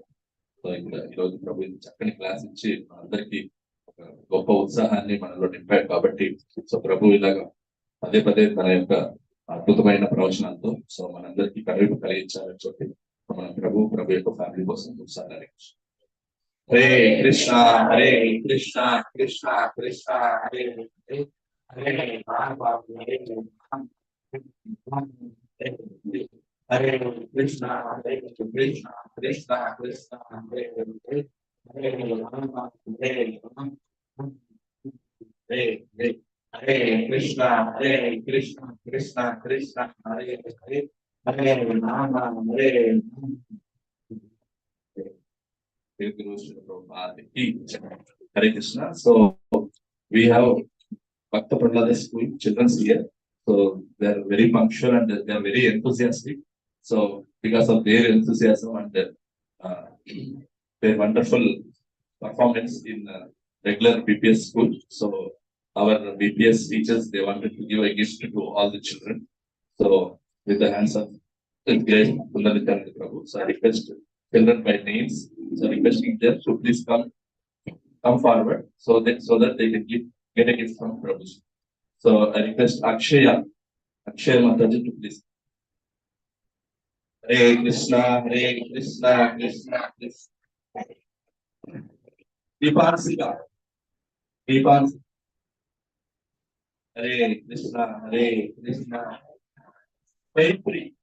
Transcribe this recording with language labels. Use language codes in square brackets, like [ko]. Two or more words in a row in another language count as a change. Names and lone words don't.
[te] సో ఇక్కడ ఈరోజు ప్రభు చక్కని క్లాస్ ఇచ్చి మనందరికీ గొప్ప ఉత్సాహాన్ని మనలో నింపాడు కాబట్టి సో ప్రభు ఇలాగా పదే పదే తన యొక్క అద్భుతమైన ప్రవచనాలతో సో మనందరికీ కనువిప్పు కలిగించాలని చెప్పి మన ప్రభు యొక్క ఫ్యామిలీ కోసం ఉత్సాహాన్ని. హరే కృష్ణ హరే కృష్ణ కృష్ణ కృష్ణ హరే హరే హరే రామ హరే హరే కృష్ణ హరే కృష్ణ కృష్ణ కృష్ణ హరే హరే హరే రామ హరే హరే కృష్ణ హరే కృష్ణ కృష్ణ కృష్ణ హరే హరే హరే రామ హరే Hare Krishna. [en] So we have Bhakta Prahlada School children's here. So they are very punctual and they are very enthusiastic. So because of their enthusiasm and their wonderful performance in regular BPS school, so our BPS teachers, they wanted to give a gift to all the children. So with the hands of the great Sundarithan Prabhu, so I request children by names, so requesting them to please come forward so that they can get a gift from Prabhu. So I request Akshaya Mataji to please. Hare Krishna Krishna Krishna. Deepansika. Hare Krishna Jayapuri.